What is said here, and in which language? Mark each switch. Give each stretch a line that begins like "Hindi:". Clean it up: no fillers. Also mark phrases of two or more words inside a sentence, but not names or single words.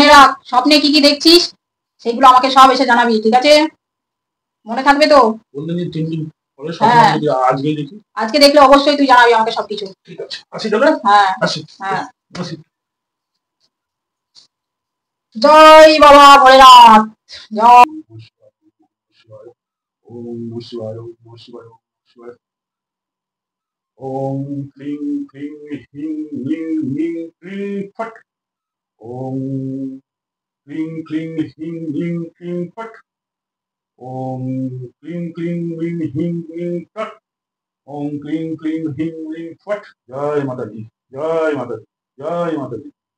Bangla: শুনে রাখ, স্বপ্নে কি কি দেখছিস সেগুলো আমাকে সব এসে জানাবি, ঠিক আছে? মনে থাকবে তো? বললেন যে 3 দিন পরে স্বপ্ন হ্যাঁ, আমি যদি আজকেই দেখি। আজকে দেখলে অবশ্যই তুই জানাবি আমাকে সবকিছু। ঠিক আছে, আসি তাহলে। হ্যাঁ। আসি, হ্যাঁ। আসি। জয় বাবা ভোলেনাথ। জয়।
Sanskrit: ওম নমঃ শিবায়, ওম নমঃ শিবায়, ওম নমঃ শিবায়। ওম ক্লিং ক্লিং হিং লিং লিং ক্লিং ফট। ওম ক্লিং ক্লিং হিং লিং ক্লিং ফট। ওম ক্লিং ক্লিং লিং হিং লিং ফট। ওম ক্লিং ক্লিং হিং লিং ফট।
Bangla: জয় মাতাজি, জয় মাতাজি, জয় মাতাজি।